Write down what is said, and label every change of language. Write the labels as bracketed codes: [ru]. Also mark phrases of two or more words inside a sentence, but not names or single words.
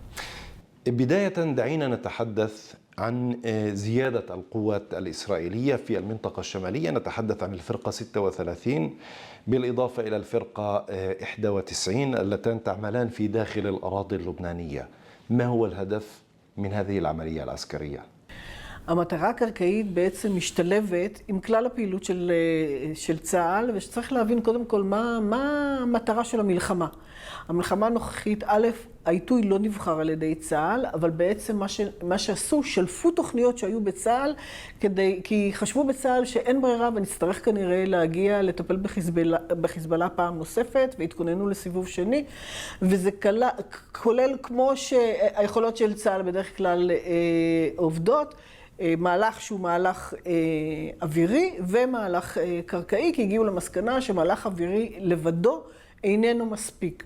[ar] بداية دعينا نتحدث عن زيادة القوات الإسرائيلية في المنطقة الشمالية. نتحدث عن الفرقة 36 بالإضافة إلى الفرقة 91 اللتان تعملان في داخل الأراضي اللبنانية. מה هو الهدف من هذه العملية العسكرية؟ [he] המטרה הקרקעית בעצם משתלבת עם כלל הפעילות של צה"ל, ושצריך להבין קודם כל מה המטרה של המלחמה. המלחמה הנוכחית, א', העיתוי לא נבחר על ידי צה"ל, אבל בעצם מה שעשו, שלפו תוכניות שהיו בצה"ל, כי חשבו בצה"ל שאין ברירה ונצטרך כנראה להגיע לטפל בחיזבאללה פעם נוספת, והתכוננו לסיבוב שני, וזה כולל כמו שהיכולות של צה"ל בדרך כלל עובדות, מהלך שהוא מהלך אווירי ומהלך קרקעי, כי הגיעו למסקנה שמהלך אווירי לבדו איננו מספיק.